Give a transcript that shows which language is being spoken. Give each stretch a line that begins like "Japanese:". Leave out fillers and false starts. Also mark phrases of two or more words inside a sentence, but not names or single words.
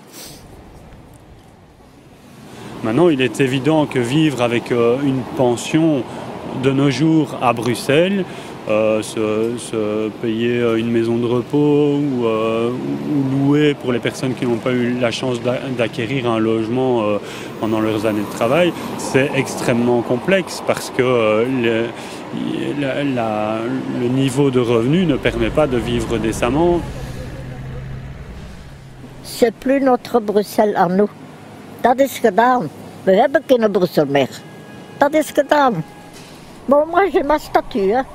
French: Maintenant, il est évident que vivre avec une pension de nos jours à Bruxelles, se payer une maison de repos ou louer pour les personnes qui n'ont pas eu la chance d'acquérir un logement pendant leurs années de travail, c'est extrêmement complexe parce que le niveau de revenu ne permet pas de vivre décemment. C'est plus notre Bruxelles à nous.
Dutch: Dat is gedaan. We hebben geen Brussel meer. Dat is gedaan.
French: Bon, moi j'ai ma statue, hein.